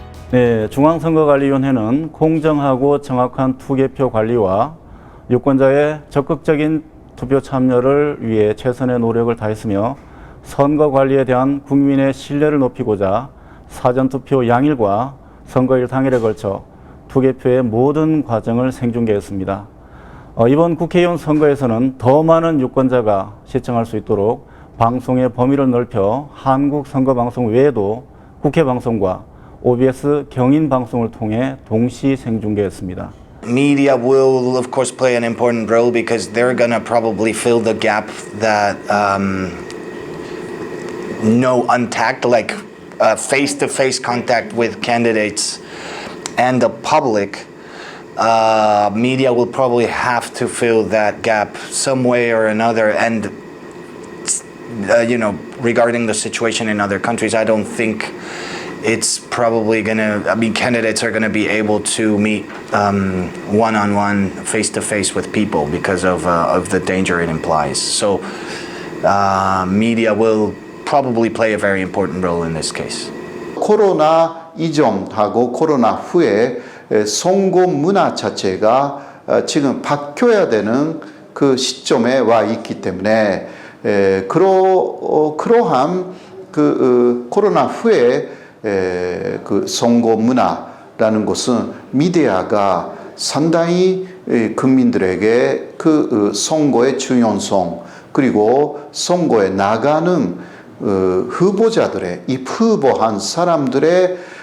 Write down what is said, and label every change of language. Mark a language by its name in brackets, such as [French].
[Korean] 네, 중앙선거관리위원회는 공정하고 정확한 투개표 관리와 유권자의 적극적인 투표 참여를 위해 최선의 노력을 다했으며 선거 관리에 대한 국민의 신뢰를 높이고자 사전투표 양일과 선거일 당일에 걸쳐 투개표의 모든 과정을 생중계했습니다. 이번 국회의원 선거에서는 더 많은 유권자가 시청할 수 있도록 방송의 범위를 넓혀 한국선거방송 외에도 국회방송과 OBS 경인방송을 통해 동시 생중계했습니다. [English] Media will, of course, play an important role because they're going to probably fill the gap that no untact, like face-to-face contact with candidates and the public. Media will probably have to fill that gap some way or another. And, regarding the situation in other countries, I don't think it's probably candidates are gonna be able to meet one-on-one, face-to-face with people because of the danger it implies. So media will probably play a very important role in this case. [Korean] 코로나 이전하고 코로나 후에 선거 문화 자체가 지금 바뀌어야 되는 그 시점에 와 있기 때문에 그러한 그 코로나 후에 그 선거 문화라는 것은 미디어가 상당히 국민들에게 그 선거의 중요성 그리고 선거에 나가는 후보자들의 후보한 사람들에